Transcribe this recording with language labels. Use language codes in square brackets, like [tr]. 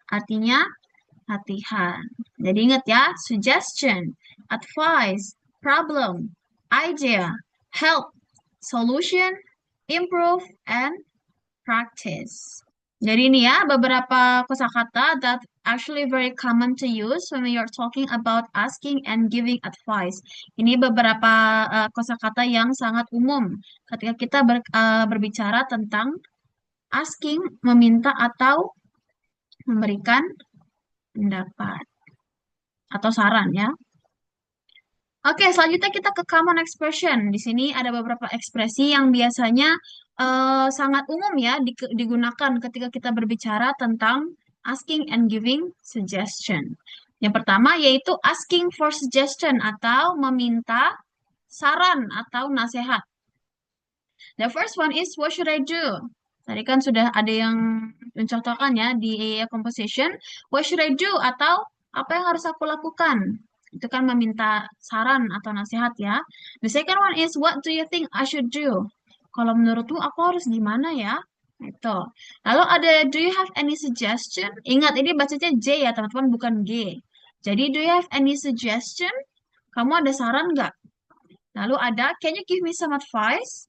[id] Artinya latihan. Jadi ingat ya, suggestion, advice, problem, idea, help, solution, improve, and practice. Jadi ini ya beberapa kosakata [en] that actually very common to use when we are talking about asking and giving advice. [id] Ini beberapa kosakata yang sangat umum ketika kita berbicara tentang asking, meminta atau memberikan pendapat atau saran ya. Oke, selanjutnya kita ke common expression. Di sini ada beberapa ekspresi yang biasanya sangat umum ya digunakan ketika kita berbicara tentang [en] asking and giving suggestion. [id] Yang pertama yaitu [en] asking for suggestion [id] atau meminta saran atau nasihat. [en] The first one is what should I do? [id] Tadi kan sudah ada yang mencontohkan ya di composition. [en] What should I do? [id] Atau apa yang harus aku lakukan? Itu kan meminta saran atau nasihat ya. [en] The second one is what do you think I should do? [id] Kalau menurutmu aku harus gimana ya? Itu. Lalu ada [en] do you have any suggestion? [id] Ingat ini bacanya J ya teman-teman bukan G. [en] Jadi do you have any suggestion? [id] Kamu ada saran nggak? Lalu ada [en] can you give me some advice?